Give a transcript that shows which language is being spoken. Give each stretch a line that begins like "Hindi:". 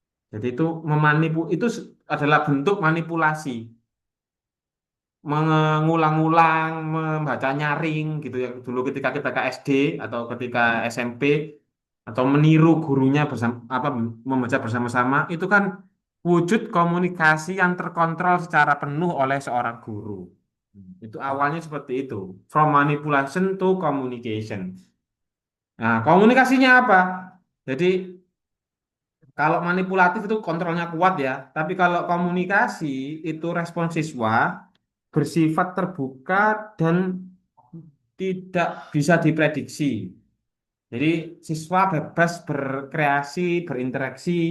Indonesian: Jadi itu itu adalah bentuk manipulasi, mengulang-ulang, membaca nyaring gitu ya. Dulu ketika kita ke SD atau ketika SMP atau meniru gurunya bersama apa membaca bersama-sama itu kan wujud komunikasi yang terkontrol secara penuh oleh seorang guru. Itu awalnya seperti itu.
English: From manipulation to communication.
Indonesian: Nah, komunikasinya apa? Jadi kalau manipulatif itu kontrolnya kuat ya, tapi kalau komunikasi itu respon siswa bersifat terbuka dan tidak bisa diprediksi. Jadi siswa bebas berkreasi, berinteraksi.